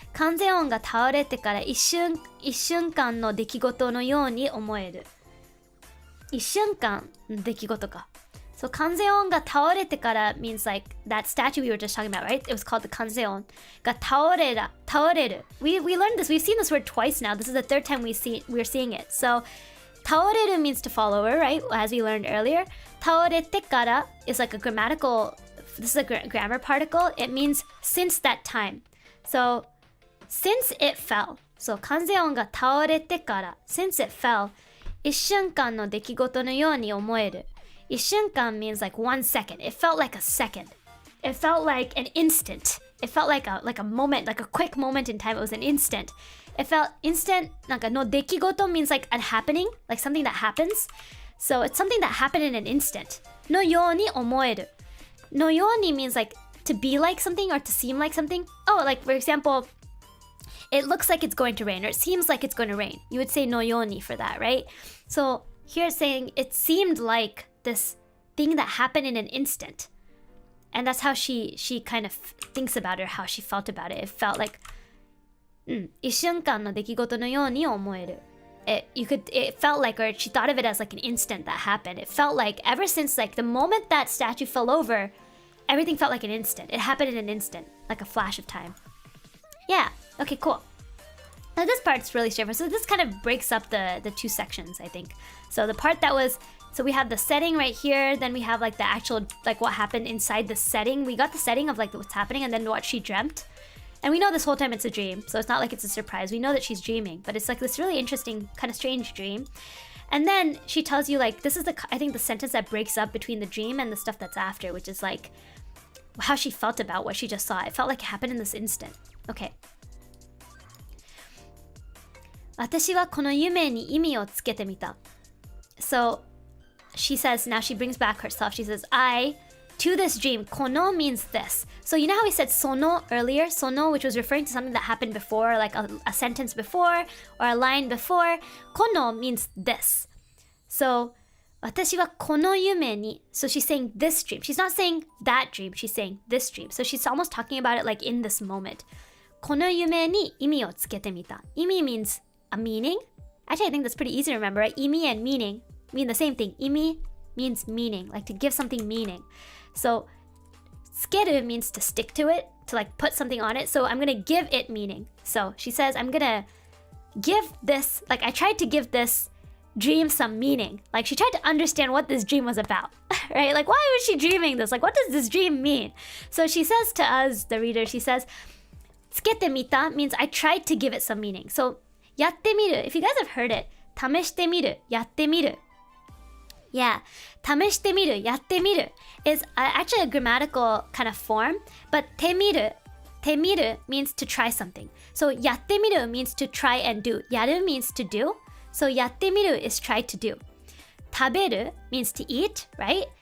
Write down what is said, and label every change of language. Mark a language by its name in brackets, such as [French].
[Japanese] 完全音が倒れてから一瞬間の出来事のように思える。一瞬間の出来事か。 [English] So [Japanese] 完全音が倒れてから [English] means like that statue we were just talking about, right? It was called the [Japanese] 完全音が倒れる。 [English] We learned this. We've seen this word twice now. This is the third time we're seeing it. So 倒れる means to fall over, right? As we learned earlier. 倒れてから is like a grammatical. This is a grammar particle. It means since that time. So since it fell. [Japanese] So 完全音が倒れてから [English] since it fell. [Japanese] 一瞬間の出来事のように思える。 [English] 一瞬間 means like 1 second. It felt like a second. It felt like an instant. It felt like a moment, like a quick moment in time. It was an instant. It felt instant. [Japanese] なんかの出来事 [English] means like a happening, like something that happens. So it's something that happened in an instant. [Japanese] のように思える。 [English] のように means like to be like something or to seem like something. Oh, like for example, it looks like it's going to rain or it seems like it's going to rain. You would say のように for that, right? So here it's saying it seemed like this thing that happened in an instant. And that's how she kind of thinks about it, or how she felt about it. It felt like [Japanese] 一瞬間の出来事のように思える。 [English] It felt like, or she thought of it as like an instant that happened. It felt like ever since like the moment that statue fell over, everything felt like an instant. It happened in an instant, like a flash of time. Yeah, okay, cool. Now this part's really straightforward. So this kind of breaks up the two sections, I think. So the part that was, so we have the setting right here, then we have like the actual, like what happened inside the setting. We got the setting of like what's happening and then what she dreamt. And we know this whole time it's a dream, so it's not like it's a surprise. We know that she's dreaming, but it's like this really interesting, kind of strange dream. And then she tells you like, this is I think the sentence that breaks up between the dream and the stuff that's after, which is like how she felt about what she just saw. It felt like it happened in this instant. Okay. [Japanese] 私はこの夢に意味をつけてみた. [English] So she says, now she brings back herself. She says, to this dream, この means this. So you know how we said その earlier? その, which was referring to something that happened before, like a sentence before or a line before. この means this. [Japanese] So 私はこの夢に. [English] So she's saying this dream. She's not saying that dream. She's saying this dream. So she's almost talking about it like in this moment. [Japanese] この夢に意味をつけてみた. [English] 意味 means a meaning. Actually, I think that's pretty easy to remember, right? 意味 and meaning mean the same thing. 意味 means meaning, like to give something meaning. So つける means to stick to it, to like put something on it. So I'm gonna give it meaning. So she says, I'm gonna give this, like I tried to give this dream some meaning. Like she tried to understand what this dream was about, right? Like why was she dreaming this? Like what does this dream mean? So she says to us, the reader, she says, つけてみた means I tried to give it some meaning. So やってみる, if you guys have heard it, 試してみる, やってみる. Yeah, 試してみる, やってみる is actually a grammatical kind of form, but てみる means to try something. So やってみる means to try and do. やる means to do. So やってみる is try to do. 食べる means to eat, right?